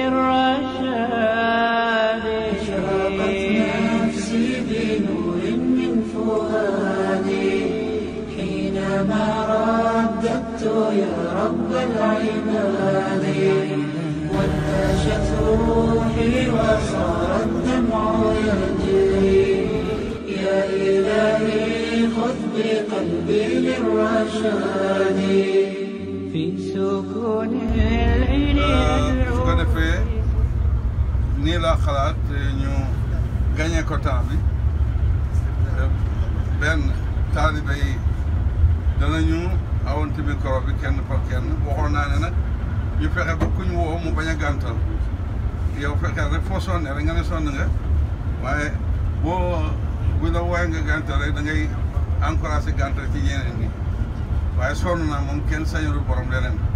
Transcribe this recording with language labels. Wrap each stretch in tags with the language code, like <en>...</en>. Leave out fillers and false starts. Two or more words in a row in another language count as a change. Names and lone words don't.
<ar>للرشاد أشرقت نفسي بنور من فؤادي حينما رددت يا رب العباد وانتشت روحي وصار الدمع يجري يا إلهي خذ بقلبي للرشاد في سكون العين</ar> <wo>su ko defee nii laa xalaat ñu gagné ko temps bi benn taalibe yi danañu awante micro bi kenn par kenn waxoon naa ne nag ñu fexe ba ku ñu woo mu bañ a gàntal yow fexeel rek foo sonne rek nga ne sonn nga waaye bu la wooyee nga gàntal rek da ngay encouragé gàntal ci ñeneen ñi waaye sonn naa moom kenn sañalu borom leneen</wo>